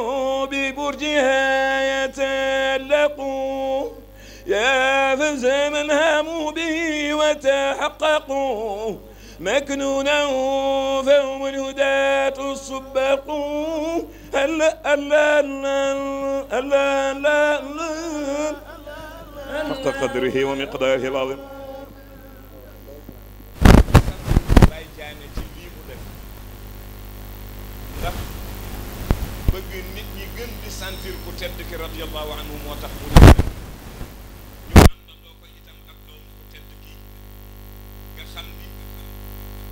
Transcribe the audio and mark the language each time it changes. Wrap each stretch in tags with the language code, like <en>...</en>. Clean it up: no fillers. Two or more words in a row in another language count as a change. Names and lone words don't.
<ar>ببرجها يتألق يا فز من هاموا به وتحققوا مكنونه فهم الهداة السباق ألا ألا ألا ألا حق قدره ومقداره العظيم</ar> <wo>Baye Diané ci lii mu def ndax bëgg nit ñi gën di sentir ku tedd ki</wo> <ar>رضي الله عنه</ar> <wo>moo tax mu def ñu àndandoo ko itam ak doomu ku tedd ki nga xam ni sufiyanke</wo>